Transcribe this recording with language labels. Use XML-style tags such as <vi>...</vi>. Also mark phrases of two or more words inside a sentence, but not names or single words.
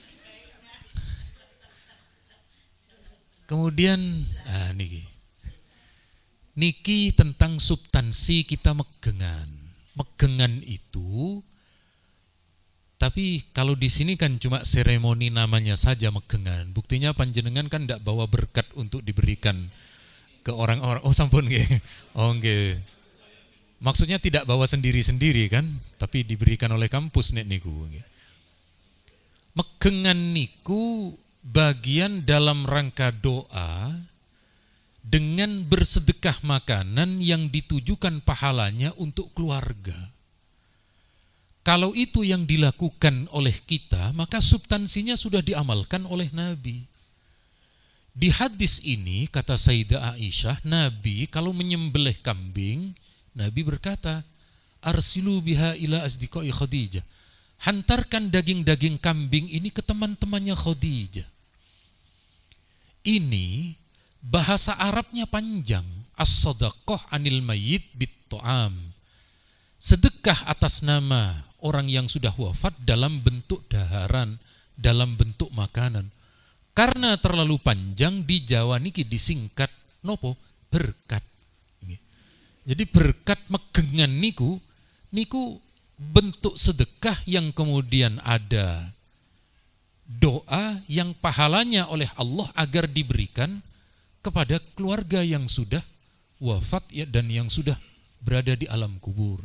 <id>Kemudian niki tentang substansi kita megengan. Megengan itu, tapi kalau di sini kan cuma seremoni namanya saja megengan. Buktinya panjenengan kan tidak bawa berkat untuk diberikan ke orang-orang.</id> <jv>Oh sampun nggih. Oh nggih.</jv> <id>Maksudnya tidak bawa sendiri-sendiri kan, tapi diberikan oleh kampus</id> <jv>nek niku.</jv> <id>Megengan niku bagian dalam rangka doa dengan bersedekah makanan yang ditujukan pahalanya untuk keluarga. Kalau itu yang dilakukan oleh kita, maka substansinya sudah diamalkan oleh Nabi. Di hadis ini kata Sayyidah Aisyah, Nabi kalau menyembelih kambing, Nabi berkata,</id> <ar>أرسلوا بها إلى أصدقاء خديجة.</ar> <id>Hantarkan daging-daging kambing ini ke teman-temannya Khadijah. Ini bahasa Arabnya panjang,</id> <ar>الصدقة عن الميت بالطعام.</ar> <id>Sedekah atas nama orang yang sudah wafat dalam bentuk daharan, dalam bentuk makanan. Karena terlalu panjang di Jawa niki disingkat nopo? Berkat. Jadi berkat megengan niku bentuk sedekah yang kemudian ada doa yang pahalanya oleh Allah agar diberikan kepada keluarga yang sudah wafat ya, dan yang sudah berada di alam kubur.</id>